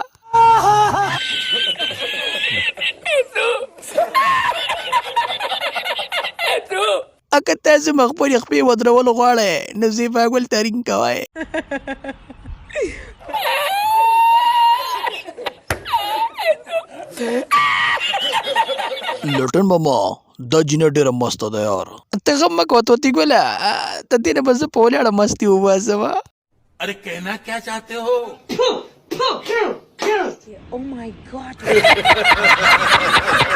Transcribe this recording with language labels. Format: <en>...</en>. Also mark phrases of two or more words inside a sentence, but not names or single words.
<ps>که تاسو مخ خپلې خپې ودرول غواړئ نو زیبا ګل ترین کوئ. لټن ماما دا جینه ډېره مسته ده یار. ته غم مه کوه طوطي ګله ته دې نه به زه په ولاړه مستي وباسمه.</ps> <ur>ارے کہنا کیا چاہتے ہو?</ur> <en>Oh my God.</en>